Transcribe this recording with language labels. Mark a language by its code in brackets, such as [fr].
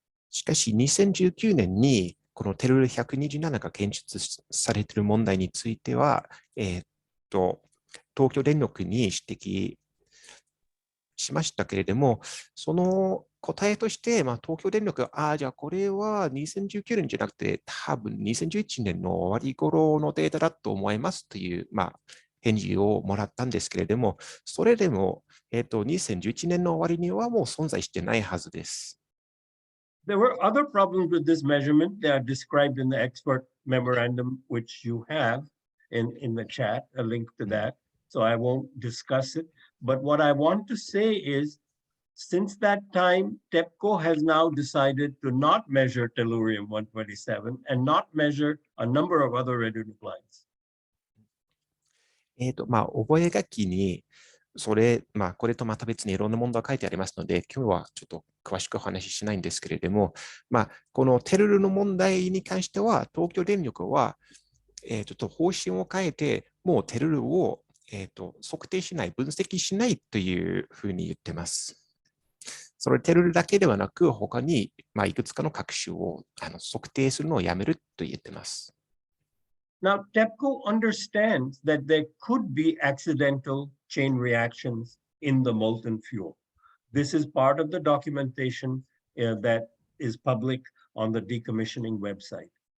[ja] しかし2019年にこのテルル127が検出されている問題については、東京電力に指摘しましたけれども、その答えとして、東京電力が、じゃあこれは2019年じゃなくて、多分2011年の終わり頃のデータだと思いますという、返事をもらったんですけれども、それでも、2011年の終わりにはもう存在してないはずです。 [en] There were other problems with this measurement. They are described in the expert memorandum, which you have in the chat, a link to that. So I won't discuss it. But what I want to say is, since that time, TEPCO has now decided to not measure tellurium-127 and not measure a number of other radionuclides. [ja] 覚書にこれとまた別にいろんな問題が書いてありますので、今日はちょっと詳しくお話ししないんですけれども、このテルルの問題に関しては、東京電力は、ちょっと方針を変えて、もうテルルを、測定しない、分析しないというふうに言ってます。それテルルだけではなく、他に、いくつかの核種を測定するのをやめると言ってます。 [en] Now, TEPCO understands that there could be accidental chain reactions in the molten fuel. This is part of the documentation that is public on the decommissioning website.